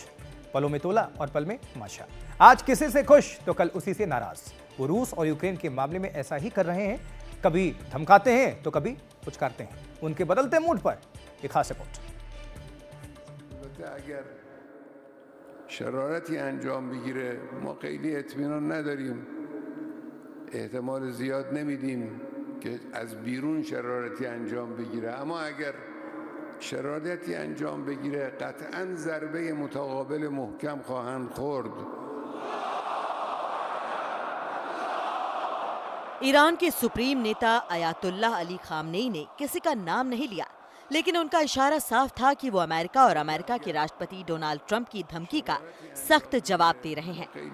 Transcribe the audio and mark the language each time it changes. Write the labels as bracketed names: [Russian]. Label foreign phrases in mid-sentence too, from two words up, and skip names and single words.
[Hindi] पलों में तोला और पल में माशा। आज किसी से खुश तो कल उसी से नाराज। वो रूस और यूक्रेन के मामले में ऐसा ही कर रहे हैं। कभी धमकाते हैं तो कभी पुचकारते हैं। उनके बदलते मूड पर एक खास रिपोर्ट। [Persian] شرارتی انجام बگیره ما خیلی اطمینان نداریم احتمال زیاد نمیدیم که از بیرون شرارتی انجام بگیره اما اگر شرارتی انجام بگیره قطعاً ضربه متقابل محکم خواهند خورد. [Hindi] ईरान के सुप्रीम नेता अयातुल्लाह अली खामनेई ने किसी का नाम नहीं लिया, लेकिन उनका इशारा साफ था कि वो अमेरिका और अमेरिका के राष्ट्रपति डोनाल्ड ट्रंप की धमकी का सख्त जवाब दे रहे हैं।